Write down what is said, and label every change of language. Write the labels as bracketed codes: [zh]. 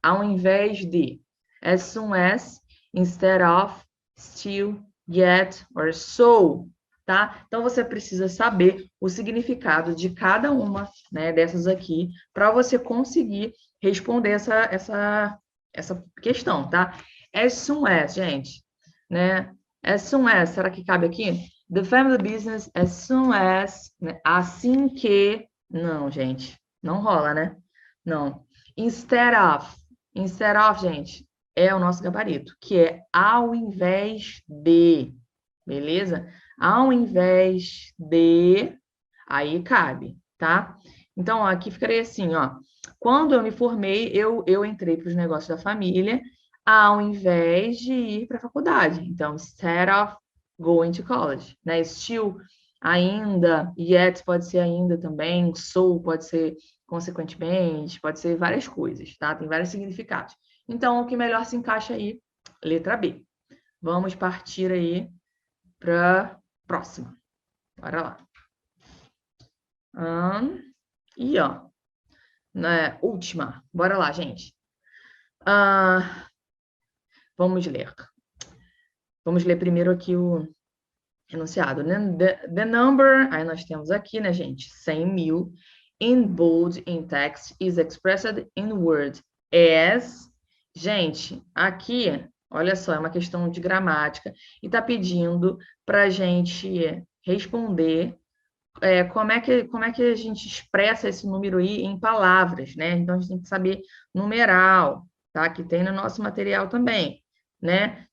[pt] Ao invés de, as soon as, instead of, still, yet, or so, tá? Então, você precisa saber o significado de cada uma, né, dessas aqui, para você conseguir responder essa questão, tá? As soon as, gente, né? As soon as, será que cabe aqui? [en] The family business as soon as, né? [pt] Assim que, não, gente, não rola, né? Não. Instead of, gente, é o nosso gabarito, que é ao invés de, beleza? Ao invés de, aí cabe, tá? Então, ó, aqui ficaria assim, ó. Quando eu me formei, eu entrei para os negócios da família, ao invés de ir para a faculdade. [en] Então, instead of going to college, né? [pt] Still, ainda, yet pode ser ainda também, so pode ser consequentemente, pode ser várias coisas, tá? Tem vários significados. Então, o que melhor se encaixa aí? Letra B. Vamos partir aí para próxima. Bora lá. E ó, né, última. Bora lá, gente. Vamos ler. Vamos ler primeiro aqui o enunciado, né? The number, aí nós temos aqui, né, gente? [en] 100.000 in bold in text is expressed in word as. [pt] Gente, aqui, olha só, é uma questão de gramática e tá pedindo para a gente responder como é que a gente expressa esse número aí em palavras, né? Então, a gente tem que saber numeral, tá? Que tem no nosso material também, né?